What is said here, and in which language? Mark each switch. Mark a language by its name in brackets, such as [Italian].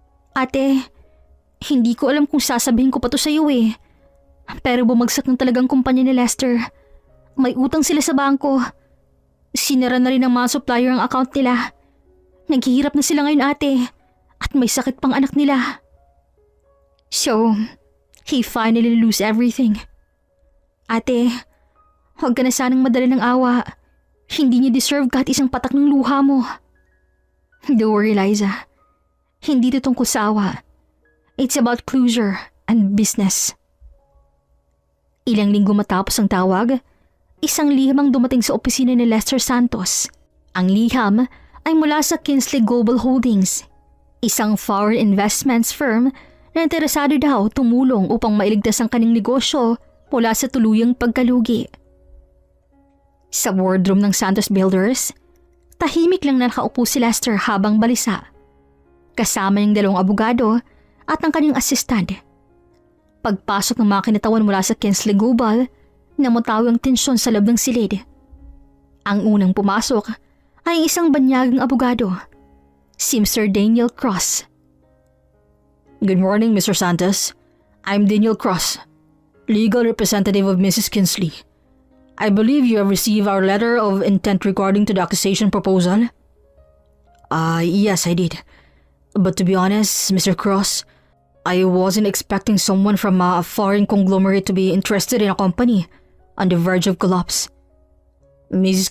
[Filipino] Ate, hindi ko alam kung sasabihin ko pa to sa iyo pero bumagsak ng talagang kumpanya ni Lester. May utang sila sa bangko. Sinara na rin ng mga supplier ang account nila. Naghihirap na sila ngayon, ate, at may sakit pang anak nila. [English] So, he finally lose everything. [Filipino] Ate, huwag ka na sanang madala ng awa. Hindi niya deserve kahit isang patak ng luha mo. [English] Don't worry, [Filipino] Liza. Hindi ito tungkol sa awa. [English] It's about closure and business. [Filipino] Ilang linggo matapos ang tawag, isang liham ang dumating sa opisina ni Lester Santos. Ang liham ay mula sa Kinsley Global Holdings, isang [English] foreign investments firm [Filipino] na interesado daw tumulong upang mailigtas ang kanyang negosyo mula sa tuluyang pagkalugi. Sa boardroom ng Santos Builders, tahimik lang na nakaupo si Lester habang balisa. Kasama niyang dalawang abogado at ang kanyang assistant. Pagpasok ng mga kinatawan mula sa Kinsley Global, namutawi ang tensyon sa loob ng silid. Ang unang pumasok ay isang banyagang abogado, si Mr. Daniel Cross. [English] Good morning, Mr. Santos. I'm Daniel Cross, legal representative of Mrs. Kinsley. I believe you have received our letter of intent regarding to the accusation proposal. Yes, I did. But to be honest, Mr. Cross, I wasn't expecting someone from a foreign conglomerate to be interested in a company on the verge of collapse. Mrs.